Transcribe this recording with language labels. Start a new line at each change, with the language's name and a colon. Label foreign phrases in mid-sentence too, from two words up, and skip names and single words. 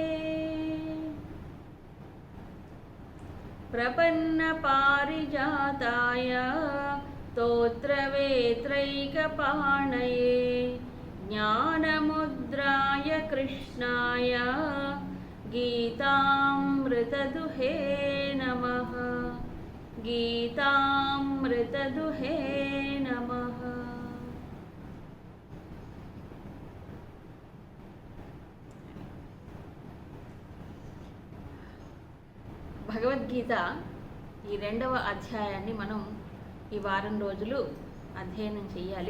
Sanskrit: प्रपन्नपारिजाताय स्तोत्रवेत्रैकपाणये ज्ञानमुद्राय कृष्णाय गीतामृतदुहे नमः। गीतामृतदुहे नमः।
Telugu: భగవద్గీత ఈ 2వ అధ్యాయాన్ని మనం ఈ వారం రోజులు అధ్యయనం చేయాలి.